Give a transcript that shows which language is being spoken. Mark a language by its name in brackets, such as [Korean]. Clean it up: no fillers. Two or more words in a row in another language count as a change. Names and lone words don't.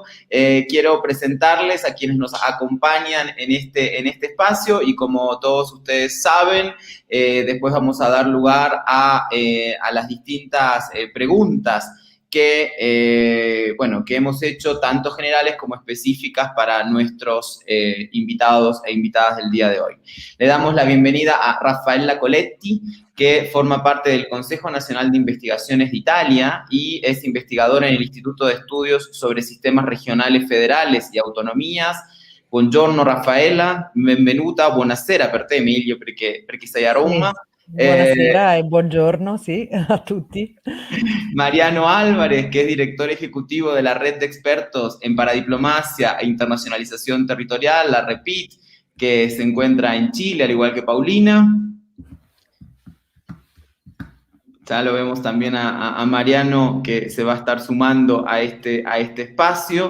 [Spanish] Quiero presentarles a quienes nos acompañan en este espacio y como todos ustedes saben, después vamos a dar lugar a las distintas preguntas que hemos hecho, tanto generales como específicas para nuestros invitados e invitadas del día de hoy. Le damos la bienvenida a Raffaella Coletti, que forma parte del Consejo Nacional de Investigaciones de Italia y es investigadora en el Instituto de Estudios sobre Sistemas Regionales Federales y Autonomías. [Italian] Buongiorno Raffaella, benvenuta, buonasera per te Emilio, perché sei a Roma. Buonasera e buongiorno, sì, a tutti. [Spanish] Mariano Álvarez, que es director ejecutivo de la Red de Expertos en Paradiplomacia e Internacionalización Territorial, la REPIT, que se encuentra en Chile, al igual que Paulina. Ya lo vemos también a Mariano, que se va a estar sumando a este espacio.